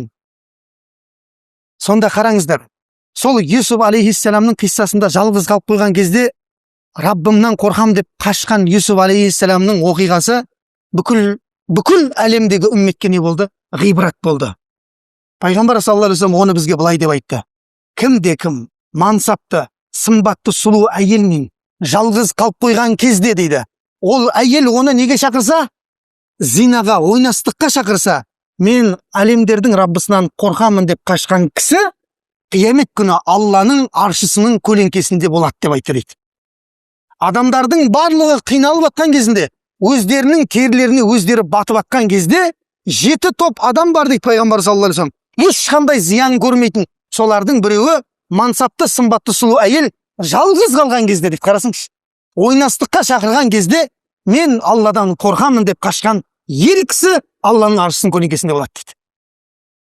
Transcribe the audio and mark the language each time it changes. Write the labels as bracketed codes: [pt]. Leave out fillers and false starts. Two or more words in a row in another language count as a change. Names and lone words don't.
[kk] Сонда қараңыздар. Сол Юсуф алейхиссаламның қиссасында жалғыз қалып қойған кезде Раббымнан қорқам деп қашқан Юсуф алейхиссаламның оқиғасы бүкіл әлемдегі үмметке не болды? Ғибрат болды. Пайғамбар [ar] صلى الله عليه وسلم [kk] оны бізге былай деп айтты. Кімде кім мансапты, сымбатты сұлу әйелмен жалғыз қалып қойған кезде дейді, ол әйел оны неге шақырса? Зинаға, ойнастыққа шақырса, мен әлемдердің Раббысынан қорқамын деп қашқан кісі қиямет күні Алланың аршысының көлеңкесінде болады деп айтты дейді. Адамдардың барлығы қиналып жатқан кезінде, өздерінің терілеріне өздері батып жатқан кезде 7 топ адам бар дейді пайғамбар [ar] صلى الله عليه وسلم. [kk] Ешқандай зиян көрмейтін солардың біреуі мансапты, сымбатты сұлу әйел жалғыз қалған кезде дейді. Қарасаңшы, ойнастыққа шақырған кезде мен Алладан қорқамын деп қашқан ер кісі Алланың аршысының көлеңкесінде болады дейді.